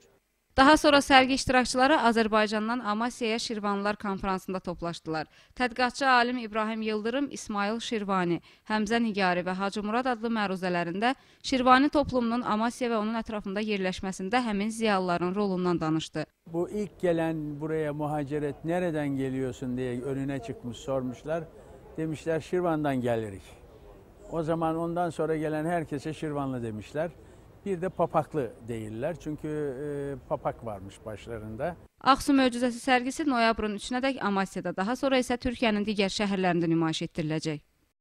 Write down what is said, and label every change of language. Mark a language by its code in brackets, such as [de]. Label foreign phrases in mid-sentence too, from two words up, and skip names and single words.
[az] Daha sonra sərgi iştirakçıları Azərbaycandan Amasyaya Şirvanlılar konferansında toplaşdılar. Tədqiqatçı alim İbrahim Yıldırım, İsmail Şirvani, Həmzə Nigari və Hacı Murad adlı məruzələrində Şirvani toplumunun Amasya və onun ətrafında yerləşməsində həmin ziyalıların rolundan danışdı. [tr] Bu ilk gelen buraya muhaciret nereden geliyorsun diye önüne çıkmış sormuşlar. Demişler Şirvan'dan gelirik. O zaman ondan sonra gelen herkese Şirvanlı demişler. Bir de papaklı değiller çünkü papak varmış başlarında. [az] Ağsu möcüzəsi sərgisi noyabrın 3-nədək Amasyada, daha sonra isə Türkiyənin digər şəhərlərində nümayiş etdiriləcək.